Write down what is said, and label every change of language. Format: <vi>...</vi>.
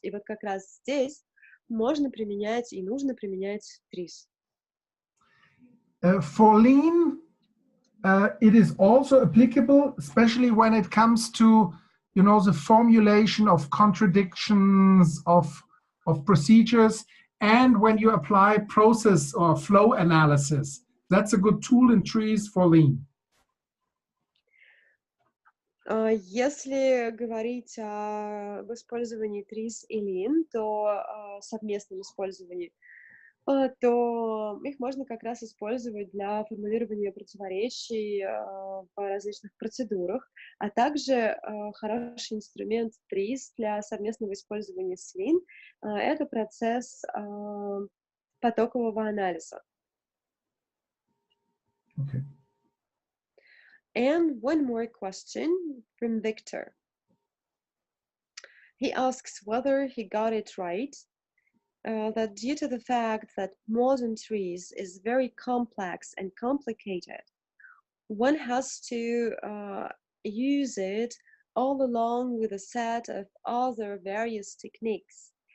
<ru>И вот как раз здесь можно применять и нужно применять ТРИЗ.</ru> <en>For lean, it is also applicable, especially when it comes to, you know, the formulation of contradictions of procedures, and when you apply process or flow analysis. That's a good tool in ТРИЗ for lean.</en> <ru>Если говорить об использовании ТРИЗ и Lean, то совместном использовании, то их можно как раз использовать для формулирования противоречий в различных процедурах, а также хороший инструмент ТРИЗ для совместного использования с Lean — это процесс потокового анализа.</ru> <en>Okay. And one more question from Victor. He asks whether he got it right, that due to the fact that modern ТРИЗ is very complex and complicated, one has to use it all along with a set of other various techniques.</en>